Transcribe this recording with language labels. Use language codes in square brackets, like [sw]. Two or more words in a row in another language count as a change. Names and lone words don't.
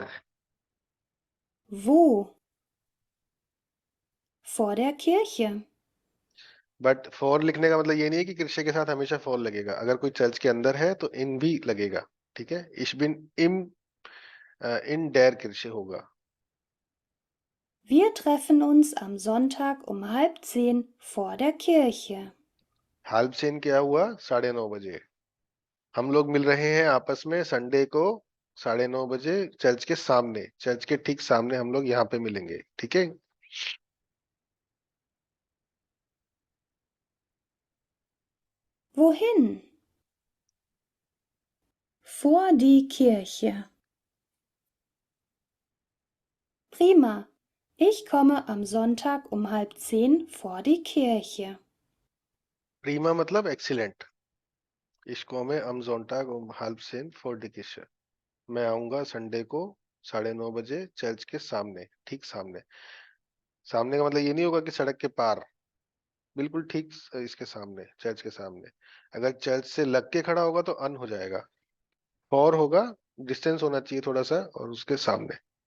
[de] Wo? Vor der Kirche. [hi] बट फॉर लिखने का मतलब ये नहीं है कि किरशे के साथ हमेशा फॉर लगेगा। अगर कोई चर्च के अंदर है तो इन भी लगेगा, ठीक है। [de] ich bin im, in der Kirche [hi] होगा। [de] Wir treffen uns am Sonntag um 9:30 vor der Kirche. halb zehn [hi] क्या हुआ? 9:30 बजे। हम लोग मिल रहे हैं आपस में संडे को 9:30 बजे चर्च के सामने, चर्च के ठीक सामने हम लोग यहाँ पे मिलेंगे, ठीक है। [de] Wohin? Vor die Kirche. Prima. Ich komme am Sonntag um 9:30 vor die Kirche. [hi] प्रीमा मतलब एक्सीलेंट। इसको में [de] am Sonntag um 9:30 vor die Kirche। [hi] मैं आऊंगा संडे को 9:30 बजे चर्च के सामने, ठीक सामने। सामने का मतलब ये नहीं होगा कि सड़क के पार, बिल्कुल ठीक इसके सामने, चर्च के सामने। अगर चर्च से लग के खड़ा होगा तो अन हो जाएगा, फॉर होगा, डिस्टेंस होना चाहिए थोड़ा सा, और उसके सामने।